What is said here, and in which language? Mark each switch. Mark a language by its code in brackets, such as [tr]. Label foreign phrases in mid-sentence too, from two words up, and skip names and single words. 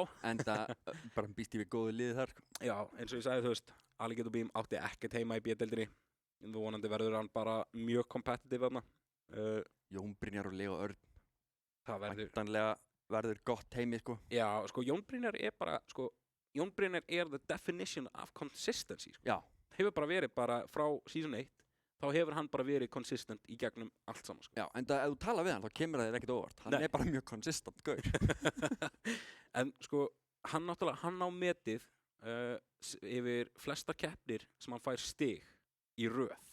[is] En það bara býst ég við góðu liði þar. Já, eins og ég sagði, þú veist, Alligator Beam átti ekkert heima í B-deildinni. Þú vonandi verður hann bara mjög competitive þarna. Jón Brynjar og Leo Örn. Það verður gott heimi, sko. Já, sko, Jón Brynjar Jón Brynjar er [en] the definition of consistency, [is] sko. Já. Hefur bara verið frá season 1, þá hefur hann bara verið consistent í gegnum allt saman, sko. Já, en ef þú tala við hann, þá kemur það þér ekkert óvart. Hann er bara mjög consistent, gaur. En, sko, hann á metið yfir flesta keppnir sem hann fær stig í röð.